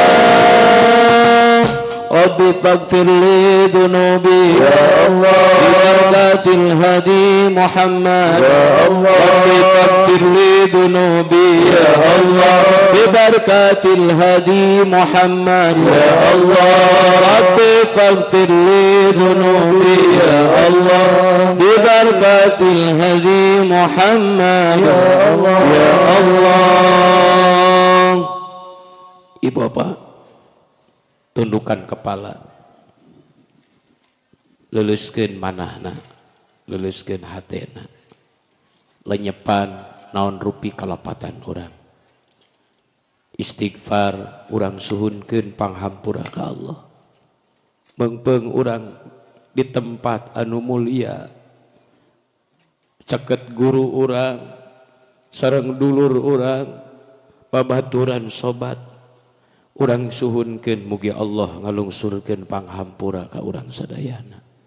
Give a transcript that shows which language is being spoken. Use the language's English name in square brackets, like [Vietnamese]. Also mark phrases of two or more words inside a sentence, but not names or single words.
[Arabic] ربي فاغفر لي ذنوبي يا الله ببركات الهدي محمد يا الله ربي فاغفر لي ذنوبي يا الله ببركات الهدي محمد يا الله ربي فاغفر لي ذنوبي يا الله ببركات الهدي محمد يا الله يا الله. [Sundanese] Ibu bapak, [Indonesian] tundukkan kepala, [Sundanese] leluskeun manahna, leluskeun hatena, lenyepan naon rupi kalapatan urang, istighfar urang suhunkeun panghampura ka Allah, meungpeung urang di tempat anu mulia, caket guru urang sareng dulur urang, babaturan sobat urang suhunkeun mugi Allah ngalungsurkeun panghampura ka urang sadayana.